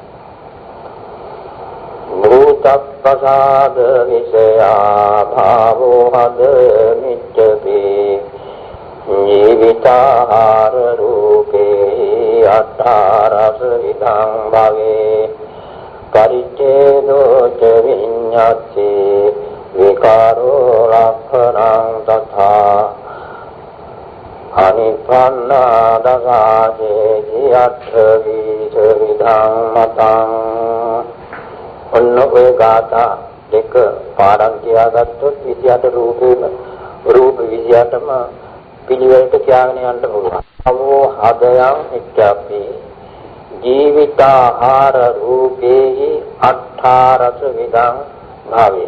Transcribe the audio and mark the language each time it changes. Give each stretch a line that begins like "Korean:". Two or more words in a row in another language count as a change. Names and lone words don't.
Pali: භූතප්පසාද විෂයා භාවෝ හද මිච්ඡති ජීවිතාහාර රූපේ අට්ඨාරස විදං භවේ පරිච්ඡේදෝ ච විඤ්ඤාති විකාරෝ ලක්ඛණං තථා අනිපන්නා දසාජේ අට්ඨ විදං මතං.
Sinhala: ඔන්න ඔය ගාථා දෙක පාඩම් කියාගත්තොත් 28 රූප 28ම පිළිවෙලට කියාගෙන යන්න පුළුවන්.
Pali: අවෝ හදයන් ඉච්ඡාපි ජීවිතාහාර රූපේහි අට්ඨාරස විදං භාවේ.